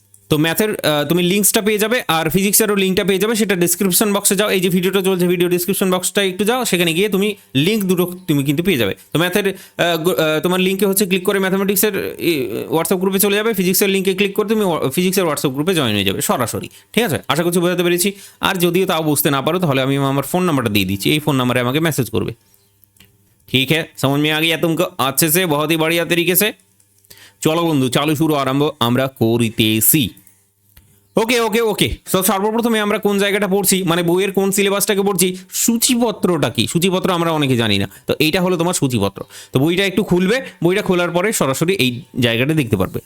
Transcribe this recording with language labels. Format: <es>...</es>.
<bn>তো ম্যাথের তুমি লিঙ্কসটা পেয়ে যাবে, আর ফিজিক্সেরও লিঙ্কটা পেয়ে যাবে, সেটা ডিসক্রিপশন বক্সে যাও, এই যে ভিডিওটা চলছে ভিডিও ডিসক্রিপশন বক্সটা একটু যাও, সেখানে গিয়ে তুমি লিঙ্ক দুটো তুমি কিন্তু পেয়ে যাবে। তো ম্যাথের তোমার লিঙ্কে হচ্ছে ক্লিক করে ম্যাথামেটিক্সের হোয়াটসঅ্যাপ গ্রুপে চলে যাবে, ফিজিক্সের লিঙ্কে ক্লিক করে তুমি ফিজিক্সের হোয়াটসঅ্যাপ গ্রুপে জয়েন হয়ে যাবে সরাসরি। ঠিক আছে, আশা করছি বোঝাতে পেরেছি। আর যদিও তাও বুঝতে না পারো তাহলে আমি আমার ফোন নাম্বারটা দিয়ে দিচ্ছি, এই ফোন নাম্বারে আমাকে মেসেজ করবে।</bn> <hi>ঠিক है, समझ में आ गया तुमको अच्छे से, बहुत ही बढ़िया तरीके से।</hi> <bn>চলো বন্ধু, চালু শুরু আরম্ভ আমরা করিতেছি। ওকে ওকে ওকে, তো সর্বপ্রথমে আমরা কোন জায়গাটা পড়ছি, মানে বইয়ের কোন সিলেবাসটাকে পড়ছি, সূচিপত্রটা কি, সূচিপত্র আমরা অনেকে জানি না, তো এইটা হলো তোমার সূচিপত্র। তো বইটা একটু খুলবে, বইটা খোলার পরে সরাসরি এই জায়গাটা দেখতে পারবে।</bn>